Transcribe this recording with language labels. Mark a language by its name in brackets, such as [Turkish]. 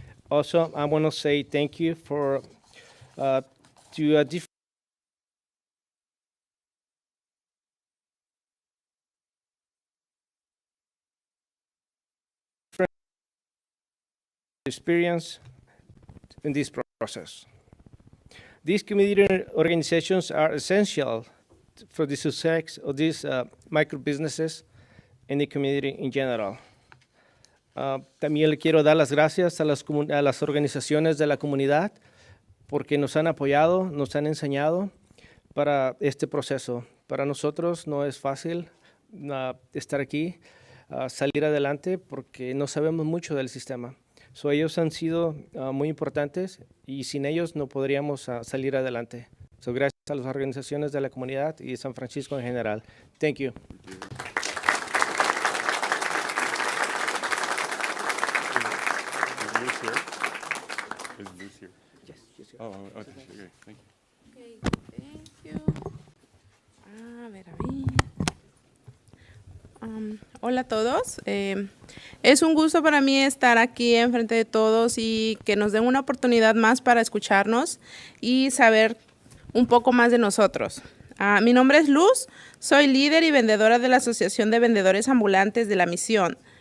[English] Also, I want to say thank you to different experience in this process. These community organizations are essential for the success of these micro businesses and the community in general. [Spanish] También le quiero dar las gracias a las organizaciones de la comunidad porque nos han apoyado, nos han enseñado para este proceso. Para nosotros no es fácil estar aquí, salir adelante porque no sabemos mucho del sistema. So, ellos han sido muy importantes y sin ellos no podríamos salir adelante. So, gracias a las organizaciones de la comunidad y de San Francisco en general. [English] Thank you. Is Luz here? Yes, yes, yes. Oh, okay, great. Thank you. Okay, thank you. [Spanish] A ver, a ver. Hola a todos. Es un gusto para mí estar aquí enfrente de todos y que nos den una oportunidad más para escucharnos y saber un poco más de nosotros. Mi nombre es Luz, soy líder y vendedora de la Asociación de Vendedores Ambulantes de la Misión.